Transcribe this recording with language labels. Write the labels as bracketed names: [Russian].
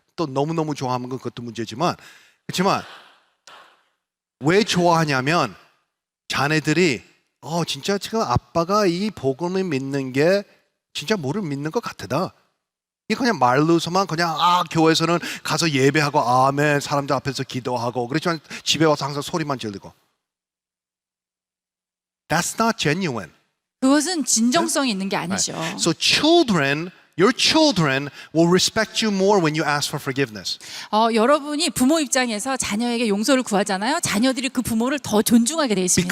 [Korean] 또 너무너무 좋아하면 그것도 문제지만 그렇지만 왜 좋아하냐면 자네들이 진짜 지금 아빠가 이 복음을 믿는 게 진짜 뭐를 믿는 것 같다. 이게 그냥 말로서만 그냥 교회에서는 가서 예배하고 아멘 사람들 앞에서 기도하고 그렇지만 집에 와서 항상 소리만 지르고 [English] That's not genuine. [Korean] 그것은 진정성이 있는 게 아니죠. [English] So children, your children will respect you more when you ask for forgiveness. [Korean] 여러분이 부모 입장에서 자녀에게 용서를 구하잖아요. 자녀들이 그 부모를 더 존중하게 돼 있습니다.